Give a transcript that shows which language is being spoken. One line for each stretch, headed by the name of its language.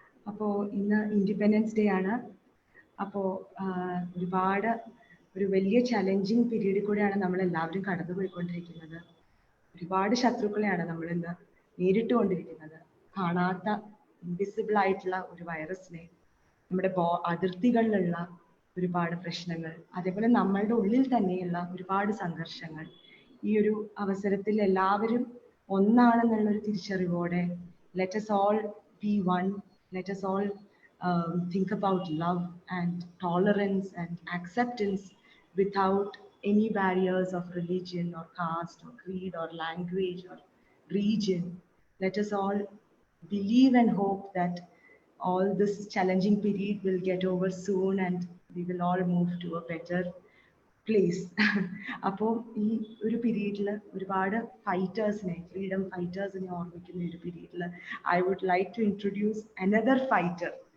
Malayalam: അപ്പോൾ ഇന്ന് independence day ആണ്. അപ്പോൾ ഒരുപാട് ഒരു വലിയ ചലഞ്ചിങ് പീരീഡിൽ കൂടെയാണ് നമ്മൾ എല്ലാവരും കടന്നുപോയിക്കൊണ്ടിരിക്കുന്നത്. ഒരുപാട് ശത്രുക്കളെയാണ് നമ്മൾ ഇന്ന് നേരിട്ടുകൊണ്ടിരിക്കുന്നത്. കാണാത്ത ഇൻവിസിബിൾ ആയിട്ടുള്ള ഒരു വൈറസിനെ, നമ്മുടെ അതിർത്തികളിലുള്ള ഒരുപാട് പ്രശ്നങ്ങൾ, അതേപോലെ നമ്മളുടെ ഉള്ളിൽ തന്നെയുള്ള ഒരുപാട് സംഘർഷങ്ങൾ. ഈ ഒരു അവസരത്തിൽ എല്ലാവരും ഒന്നാണെന്നുള്ളൊരു തിരിച്ചറിവോടെ
English: let us all be one, let us all think about love and tolerance and acceptance without any barriers of religion or caste or creed or language or region. Let us all believe and hope that all this challenging period will get over soon and we will all move to a better place.
Malayalam: അപ്പോൾ ഈ ഒരു പീരീഡിൽ ഒരുപാട് ഫൈറ്റേഴ്സിനെ, freedom ഫൈറ്റേഴ്സിനെ ഓർമ്മിക്കുന്ന ഒരു പീരീഡിൽ
English: I would like to introduce another fighter.